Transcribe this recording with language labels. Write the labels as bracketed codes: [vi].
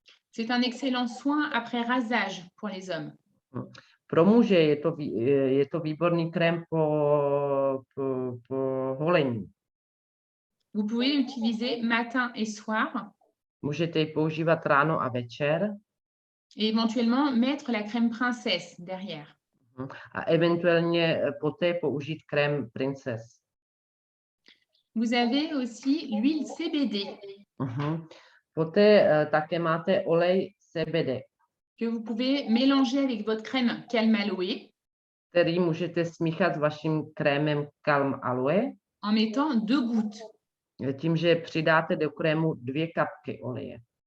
[fr] C'est un excellent soin après rasage pour les hommes. [cs] Pro muže je to výborný krém po holení. [fr] Vous pouvez l'utiliser matin et soir. [cs] Můžete ji používat ráno a večer. [fr] Et éventuellement mettre la crème princesse derrière. [cs] A eventuálně poté použít krém princess. [fr] Vous avez aussi l'huile CBD. [cs] Poté také máte olej CBD. [fr] Que vous pouvez mélanger avec votre crème Calme Aloe. [cs] Který můžete smíchat s vaším krémem Calme Aloe. [fr] En mettant 2 gouttes. [cs] Tím, že přidáte do krému 2 kapky oleje.